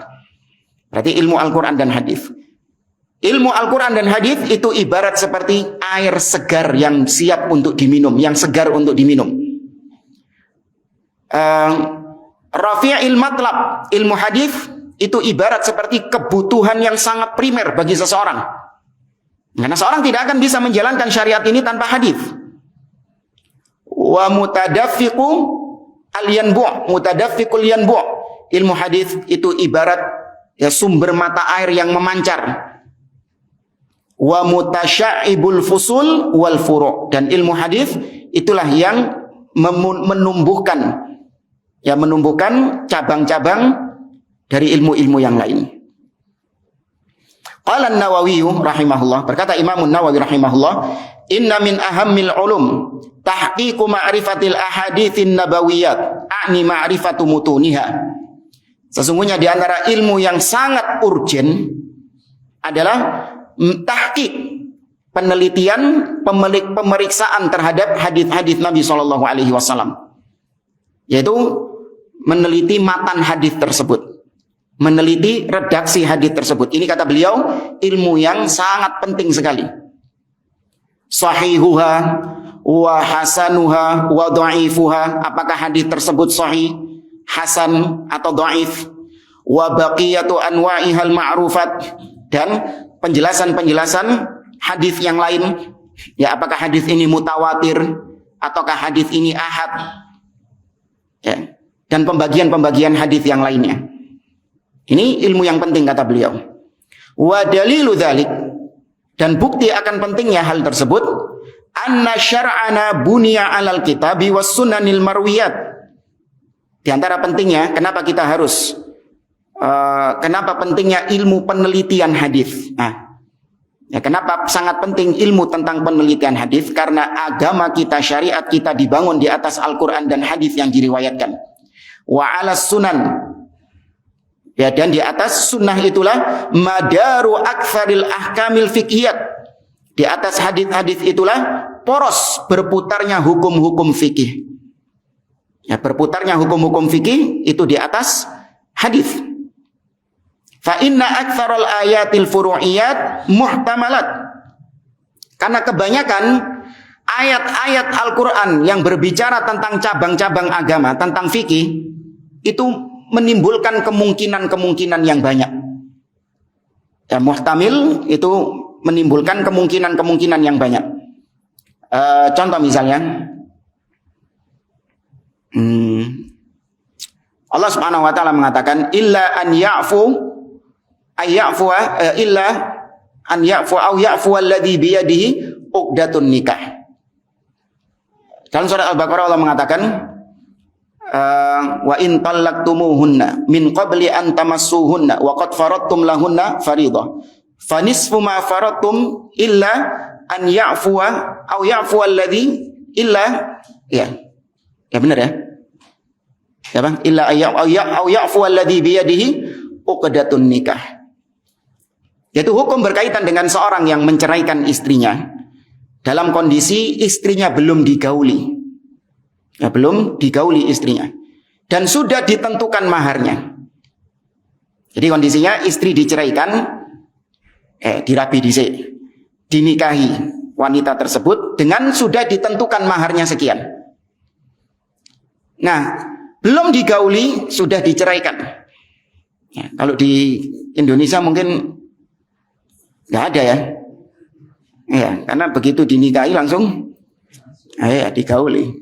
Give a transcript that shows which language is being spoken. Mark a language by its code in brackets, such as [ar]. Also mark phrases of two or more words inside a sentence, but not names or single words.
[id] Berarti ilmu Al-Quran dan hadis. Ilmu Al-Quran dan hadis itu ibarat seperti air segar yang siap untuk diminum, yang segar untuk diminum. [ar] رفيع المطلب, [id] ilmu hadis itu ibarat seperti kebutuhan yang sangat primer bagi seseorang. Karena seorang tidak akan bisa menjalankan syariat ini tanpa hadis. [ar] ومتدفق الينبوع متدفق الينبوع'. [id] Ilmu hadis itu ibarat ya sumber mata air yang memancar. [ar] ومتشعب الفصول والفروع', [id] dan ilmu hadis itulah yang menumbuhkan cabang-cabang dari ilmu-ilmu yang lain. [ar] قال النووي رحمه الله, [id] berkata Imam an-Nawawi rahimahullah, [ar] إن من أهم العلوم تحقيق معرفة الأحاديث النبوية أعني معرفة متونها. [id] Sesungguhnya di antara ilmu yang sangat urgen adalah tahqiq, penelitian, pemeriksaan terhadap hadis-hadis Nabi SAW, yaitu meneliti matan hadis tersebut, meneliti redaksi hadis tersebut. Ini kata beliau ilmu yang sangat penting sekali. [ar] صحيحها وحسنها وضعيفها, [id] apakah hadis tersebut sahih, hasan atau dhaif, [ar] وبقية أنواعها المعروفات, [id] dan penjelasan-penjelasan hadis yang lain, ya, apakah hadis ini mutawatir ataukah hadis ini ahad, ya, dan pembagian-pembagian hadis yang lainnya. Ini ilmu yang penting kata beliau. [ar] ودليل ذلك, [id] dan bukti akan pentingnya hal tersebut, [ar] أن شرعنا مبني على الكتاب والسنن المرويات. [id] Di antara pentingnya kenapa kita harus kenapa pentingnya ilmu penelitian hadis. Nah, ya, kenapa sangat penting ilmu tentang penelitian hadis? Karena agama kita, syariat kita dibangun di atas Al-Quran dan hadis yang diriwayatkan. [ar] وعلى السنن, [id] ya, dan di atas sunnah itulah [ar] مدار أكثر الأحكام الفقهية. [id] Di atas hadis-hadis itulah poros berputarnya hukum-hukum fikih. Ya, berputarnya hukum-hukum fikih itu di atas hadis. [ar] فإن أكثر الآيات الفروعية محتملات. [id] Karena kebanyakan ayat-ayat Al-Quran yang berbicara tentang cabang-cabang agama, tentang fikih, itu menimbulkan kemungkinan-kemungkinan yang banyak. Ya, muhtamil itu menimbulkan kemungkinan-kemungkinan yang banyak. Contoh misalnya, Allah [ar] سبحانه وتعالى [id] mengatakan [ar] إلا أن يعفو أو يعفو الذي بيده عقدة النكاح. [id] Dalam surat Al-Baqarah Allah mengatakan [ar] وإن طلقتموهن من قبل أن تمسوهن وقد فرضتم لهن فريضة فنصف ما فرضتم إلا أن يعفون أو يعفو الذي إلا [id] ya benar ya. Ya Bang, [ar] إلا أو يعفو الذي بيده عقدة النكاح. [id] Yaitu hukum berkaitan dengan seorang yang menceraikan istrinya dalam kondisi istrinya belum digauli. Ya, belum digauli istrinya dan sudah ditentukan maharnya. Jadi kondisinya istri diceraikan, [jv] dirabi dhisik, [id] dinikahi wanita tersebut dengan sudah ditentukan maharnya sekian. Nah, belum digauli sudah diceraikan. Ya, kalau di Indonesia mungkin nggak ada ya. Ya, karena begitu dinikahi langsung digauli.